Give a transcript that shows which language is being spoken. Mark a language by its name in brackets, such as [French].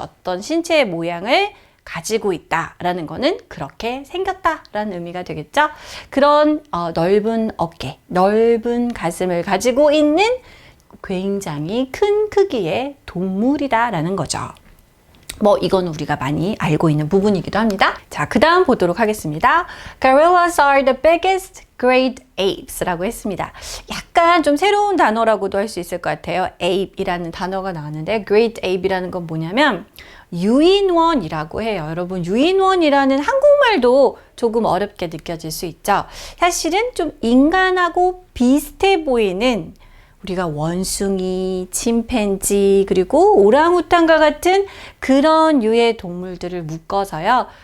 [Korean] 어떤 신체의 모양을 가지고 있다라는 거는 그렇게 생겼다라는 의미가 되겠죠. 그런 넓은 어깨, 넓은 가슴을 가지고 있는 굉장히 큰 크기의 동물이다라는 거죠. 이건 우리가 많이 알고 있는 부분이기도 합니다. 자, 그 다음 보도록 하겠습니다. [English] Gorillas are the biggest great apes [Korean] 라고 했습니다. 약간 좀 새로운 단어라고도 할 수 있을 것 같아요. ape이라는 단어가 나왔는데 great ape이라는 건 뭐냐면 유인원이라고 해요. 여러분, 유인원이라는 한국말도 조금 어렵게 느껴질 수 있죠. 사실은 좀 인간하고 비슷해 보이는 우리가 원숭이, 침팬지, 그리고 오랑우탄과 같은 그런 유의 동물들을 묶어서요.